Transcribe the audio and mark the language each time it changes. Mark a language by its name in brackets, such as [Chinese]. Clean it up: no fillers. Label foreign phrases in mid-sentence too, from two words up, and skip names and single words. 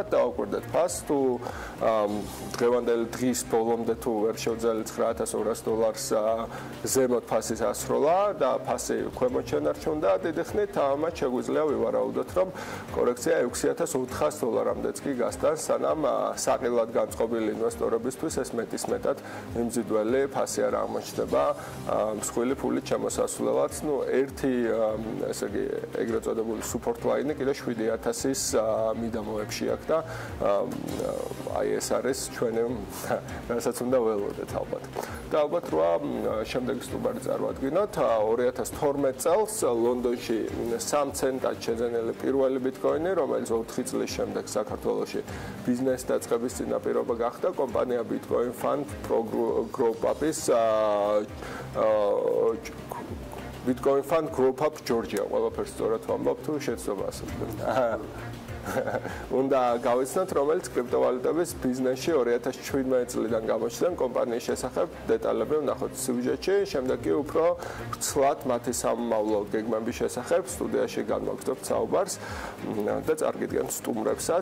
[Georgian] დავაკვირდეთ ფასს, თუ დღევანდელი დღის ბოლომდე თუ ვერ შევძალით $9,200 ზემოთ ფასის ასროლა და ფასი ქვემოთ შენარჩუნდა დიდი ხნით, ამათ შეგვიძლია ვივარაუდოთ, რომ კორექცია $6,400-მდეც კი გასტანს, სანამ საყილად განწყობილი ინვესტორებისთვის ეს მეტისმეტად მიმზიდველი ფასი არ აღმოჩნდება მსხვილი ფულით შემოსასვლელად. ერთი ესე იგი ეგრეთ წოდებული [English] support line- [Georgian] ი კიდე $7,000-ის მიდამოებში აქვს და აი ეს არის ჩვენი რასაც უნდა ველოდეთ ალბათ. და ალბათ რა შემდეგი სტუმარი წარვადგინოთ 2012 წელს ლონდონში 3 ცენტად შეძენილი პირველი ბიტკოინი, რომელიც 4 წლის შემდეგ საქართველოში ბიზნეს დაწყების წინაპირობა გახდა კომპანია Bitcoin Fund Group Up-ის Bitcoin Fund Group Up Georgia. ყველაფერს სწორად ვამბობ თუ შეცდომა ასე. უნდა გავიცნოთ, რომელიც კრიპტოვალუტების ბიზნესში 2017 წლიდან გამოჩნდა კომპანიის შესახებ დეტალები ვნახოთ სიუჟეტში, შემდეგ კი უფრო ცლად მათი სამომავლო გეგმების შესახებ სტუდიაში განვაგრძობთ საუბარს და წარგიდგენთ სტუმრებსაც.